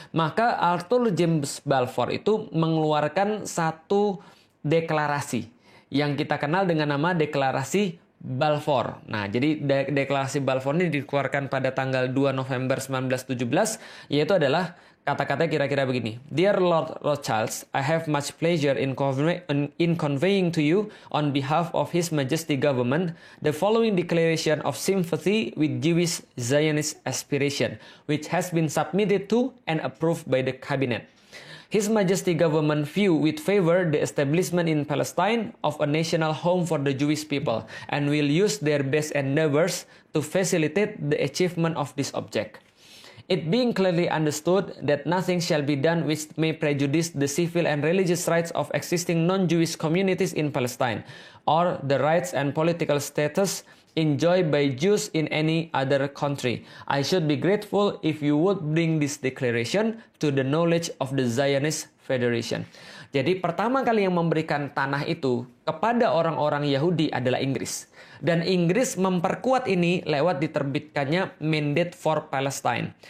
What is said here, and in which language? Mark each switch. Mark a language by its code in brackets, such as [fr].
[id] Maka Arthur James Balfour itu mengeluarkan satu deklarasi yang kita kenal dengan nama Deklarasi Balfour. Nah, jadi Deklarasi Balfour ini dikeluarkan pada tanggal 2 November 1917, yaitu adalah kata-kata kira-kira begini. [en] Dear Lord Rothschild, I have much pleasure in conveying to you on behalf of His Majesty Government the following declaration of sympathy with Jewish Zionist aspiration, which has been submitted to and approved by the Cabinet. His Majesty Government view with favor the establishment in Palestine of a national home for the Jewish people and will use their best endeavors to facilitate the achievement of this object. It being clearly understood that nothing shall be done which may prejudice the civil and religious rights of existing non-Jewish communities in Palestine, or the rights and political status enjoyed by Jews in any other country. I should be grateful if you would bring this declaration to the knowledge of the Zionist Federation. [id] Jadi pertama kali yang memberikan tanah itu kepada orang-orang Yahudi adalah Inggris. Dan Inggris memperkuat ini lewat diterbitkannya Mandate for Palestine.